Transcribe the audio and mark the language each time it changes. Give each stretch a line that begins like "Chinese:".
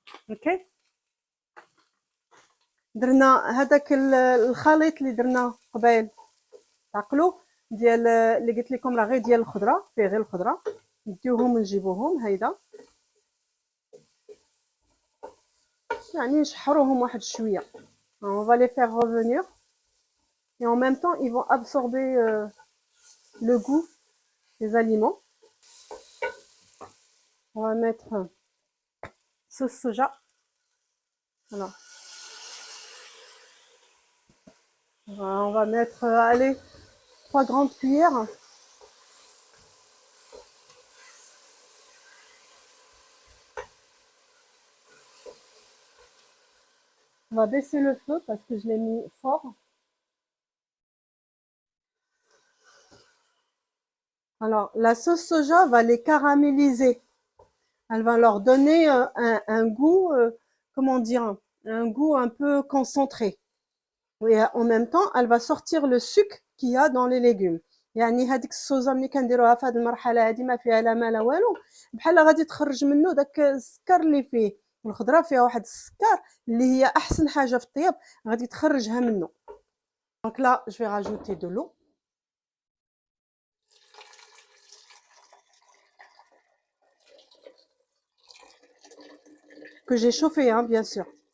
Arabic: اوكي درنا هذاك الخليط اللي درنا قبيل تعقلوا ديال اللي قلت لكم راه غير ديال الخضره فيه غير الخضره نديوهم ونجيبوهم هيدا يعني نشحروهم واحد شويه.
French: On va les faire revenir et en même temps ils vont absorber le goût des aliments. On va mettre sauce soja. Voilà. On va mettre allez 3 grandes cuillères. On va baisser le feu parce que je l'ai mis fort. Alors, la sauce soja va les caraméliser. Elle va leur donner un goût, comment dire, un goût un peu concentré. Et en même temps, elle va sortir le sucre qu'il y a dans les légumes.
Arabic: يعني هذيك الصوزه ملي كنديروها في هذه المرحله هذه ما فيها لا ما لا والو بحال غادي تخرج منه داك السكر اللي فيه. الخضره فيها واحد السكر اللي هي احسن حاجه في الطياب غادي تخرجها منه.
French: Donc là, je vais rajouter de l'eau. que j'ai chauffé, hein, bien sûr.